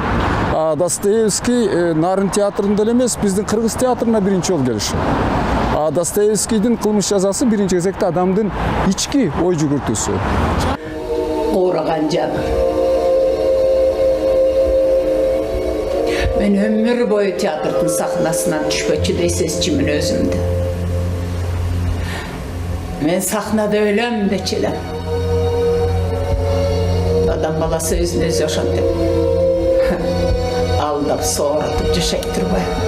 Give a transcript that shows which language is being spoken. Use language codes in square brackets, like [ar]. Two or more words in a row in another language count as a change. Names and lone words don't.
[ky] Достоевский Нарын театрында эле эмес, биздин кыргыз театрына биринчи жолу келиши. Достоевскийдин кылмыш жазасы биринчи кезекте адамдын ички ой жүгүртүүсү. Оораган жанр. Мен өмүр бою театрдын сахнасынан түшпөчү деп сезчүмүн өзүмдү. Мен сахнада өлөм дечи элем. Адам баласы өзүн өзү ошентип алдап сооратып жашай турбайбы.